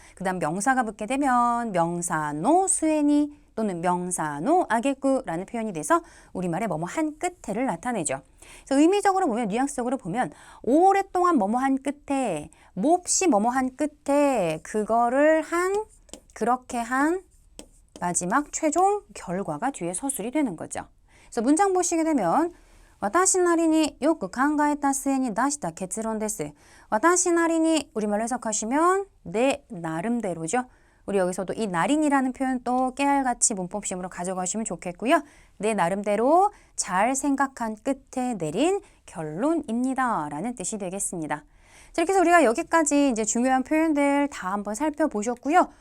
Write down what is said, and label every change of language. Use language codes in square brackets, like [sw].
[ko] 그 다음 명사가 붙게 되면 명사노 스에니 또는 명사노 아게쿠라는 표현이 돼서 우리말의 뭐뭐 한 끝에를 나타내죠. 그래서 의미적으로 보면 뉘앙스적으로 보면 오랫동안 뭐뭐 한 끝에 몹시 뭐뭐 한 끝에 그거를 한 그렇게 한 마지막 최종 결과가 뒤에 서술이 되는 거죠. 그래서 문장 보시게 되면 [ja] 私なりによく考えた末に出した結論です. [ko] 私なりに 우리말로 해석하시면 내 나름대로죠. 우리 여기서도 이 나린이라는 표현 또 깨알같이 문법시험으로 가져가시면 좋겠고요. 내 나름대로 잘 생각한 끝에 내린 결론입니다. 라는 뜻이 되겠습니다. 자, 이렇게 해서 우리가 여기까지 이제 중요한 표현들 다 한번 살펴보셨고요.